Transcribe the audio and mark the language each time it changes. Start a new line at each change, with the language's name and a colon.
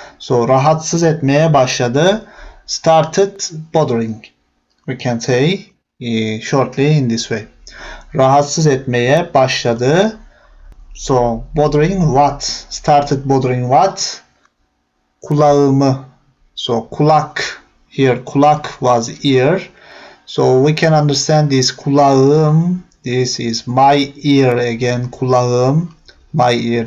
Turkish: So rahatsız etmeye başladı.
English: Started bothering. We can say shortly in this way.
Turkish: Rahatsız etmeye başladı.
English: So bothering what? Started bothering what? Kulağımı. So kulak. Here kulak was ear. So we can understand this kulağım. This is my ear again. Kulağım. My ear.